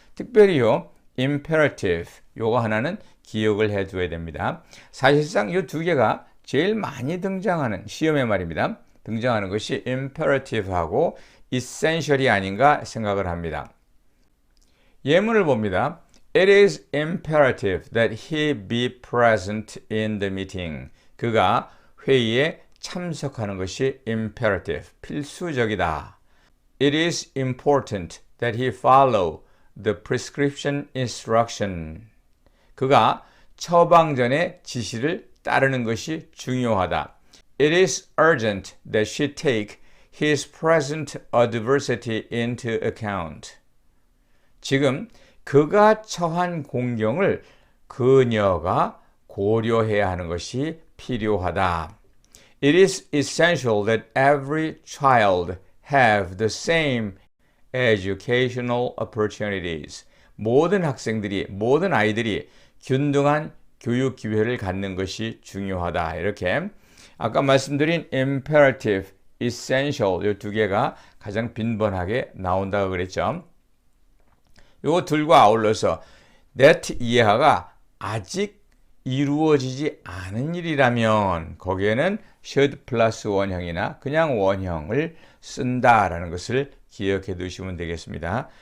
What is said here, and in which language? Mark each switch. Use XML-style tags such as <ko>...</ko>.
<ko>특별히요 imperative 요거 하나는 기억을 해둬야 됩니다. 사실상 이 두 개가 제일 많이 등장하는 시험의 말입니다. 등장하는 것이 imperative하고 essential이 아닌가 생각을 합니다. 예문을 봅니다.</ko> <en>It is imperative that he be present in the meeting.</en> <ko>그가 회의에 참석하는 것이 imperative, 필수적이다.</ko> <en>It is important that he follow the prescription instruction.</en> <ko>그가 처방전의 지시를 따르는 것이 중요하다.</ko> <en>It is urgent that she take his present adversity into account.</en> <ko>지금 그가 처한 공경을 그녀가 고려해야 하는 것이 필요하다.</ko> <en>It is essential that every child have the same educational opportunities.</en> <ko>모든 학생들이, 모든 아이들이 균등한 교육 기회를 갖는 것이 중요하다. 이렇게 아까 말씀드린 imperative, essential 이 두 개가 가장 빈번하게 나온다고 그랬죠. 요 둘과 아울러서 that 이하가 아직 이루어지지 않은 일이라면 거기에는 should 플러스 원형이나 그냥 원형을 쓴다라는 것을 기억해 두시면 되겠습니다.</ko>